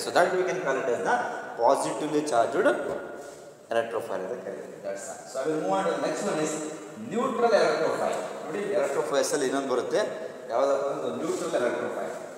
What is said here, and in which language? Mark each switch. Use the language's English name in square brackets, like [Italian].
[English] so that we can call it as the positively charged electrophile [Kannada] ಅಂತ ಕರೀತೀವಿ. [English] That's all. So I will move on to the next one is neutral electrophile. [Kannada] ನೋಡಿ, electrophiles ಅಲ್ಲಿ ಇನ್ನೊಂದು ಬರುತ್ತೆ, ಯಾವುದಪ್ಪ ಅಂದ್ರೆ neutral ಎಲೆಕ್ಟ್ರೋಫೈಲ್.